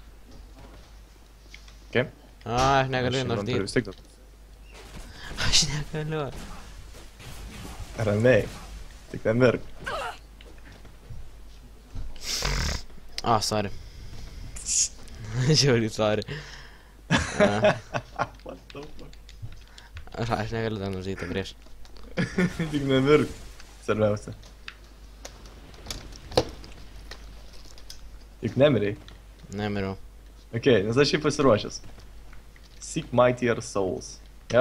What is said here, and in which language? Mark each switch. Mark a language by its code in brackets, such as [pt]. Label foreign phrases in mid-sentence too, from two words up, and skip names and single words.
[lt] Aš negaliu nužudyti. Aš negaliu. Ramiai. Tik nemirk. Sorry. Žiauriai sorry. [en] What the fuck? [lt] Aš negaliu dar nužudyti prieš. Tik nemirk. Svarbiausia. Juk nemiriai. Nemiriau. Nes aš šiaip pasiruošęs. Seek Mightier Souls. Jep.